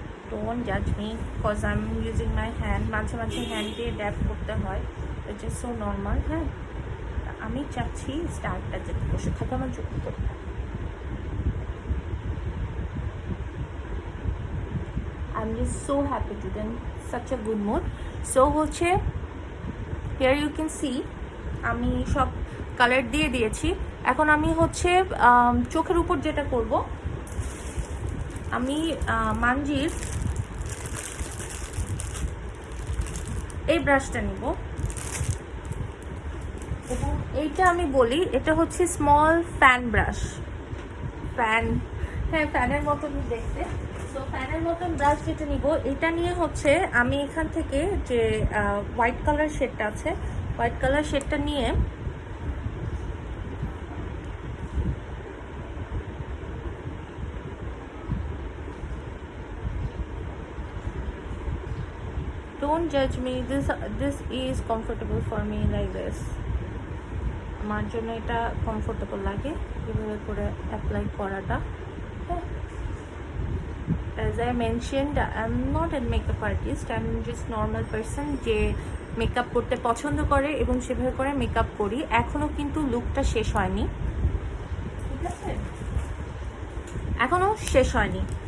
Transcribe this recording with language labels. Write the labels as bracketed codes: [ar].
[en] Don't judge me because I'm using my hand, [bn] মাঝে মাঝে hand দিয়ে ড্যাপ করতে হয়, [en] It's just so normal. [bn] হ্যাঁ, আমি চাচ্ছি স্টারটা যেতে বসে থাকে আমার চোখ উপর। [en] I'm just so happy today, such a good mood. [bn] So হচ্ছে [en] here you can see [bn] আমি সব কালার দিয়ে দিয়েছি। এখন আমি হচ্ছে চোখের উপর যেটা করব, আমি মানজির এই ব্রাশটা নিব, এবং এইটা আমি বলি এটা হচ্ছে স্মল ফ্যান ব্রাশ। ফ্যান, হ্যাঁ ফ্যানের মতন দেখতে। তো ফ্যানের মতন ব্রাশ যেটা নিব, এটা নিয়ে হচ্ছে আমি এখান থেকে যে হোয়াইট কালার শেডটা আছে, হোয়াইট কালার শেডটা নিয়ে [en] don't judge me, this is comfortable for me like this, [bn] আমার জন্য এটা কমফোর্টেবল লাগে এভাবে করে অ্যাপ্লাই করাটা। [en] as I mentioned, I'm not a makeup artist, I'm just normal person [bn] যে মেকআপ করতে পছন্দ করে এবং সেভাবে করে মেকআপ করি। এখনও কিন্তু লুকটা শেষ হয়নি, ঠিক আছে, এখনও শেষ হয়নি।